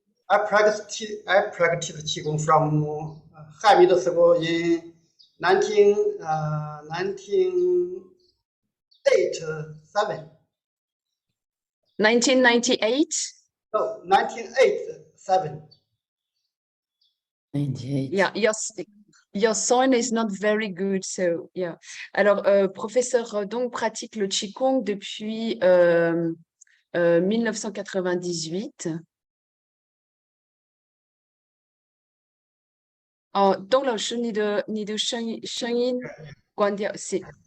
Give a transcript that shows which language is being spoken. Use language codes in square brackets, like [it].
[en] I practice Qigong from Han Middle School in 1987. 1998? No, 1987. 98. Yeah, your sound is not very good, so yeah. [fr] Alors, professeur Dong pratique le Qigong depuis 1998. [zh] 哦，东老师，你的声音关掉，谢谢。